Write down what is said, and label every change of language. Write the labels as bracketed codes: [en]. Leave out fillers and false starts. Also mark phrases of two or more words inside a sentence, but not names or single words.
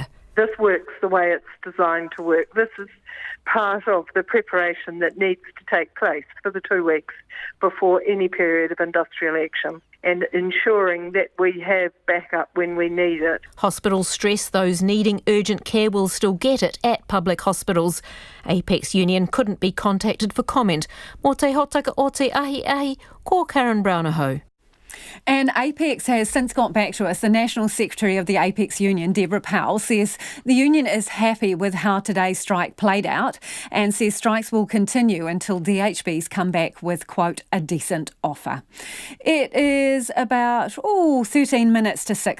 [en] This works the way it's designed to work. This is part of the preparation that needs to take place for the 2 weeks before any period of industrial action, and ensuring that we have backup when we need it. Hospitals stress those needing urgent care will still get it at public hospitals. Apex Union couldn't be contacted for comment. [mi] Mō te hotaka o te ahi, ko Karen Brown aho. [en] And Apex has since got back to us. The National Secretary of the Apex Union, Deborah Powell, says the union is happy with how today's strike played out and says strikes will continue until DHBs come back with, quote, a decent offer. It is about 13 minutes to 6.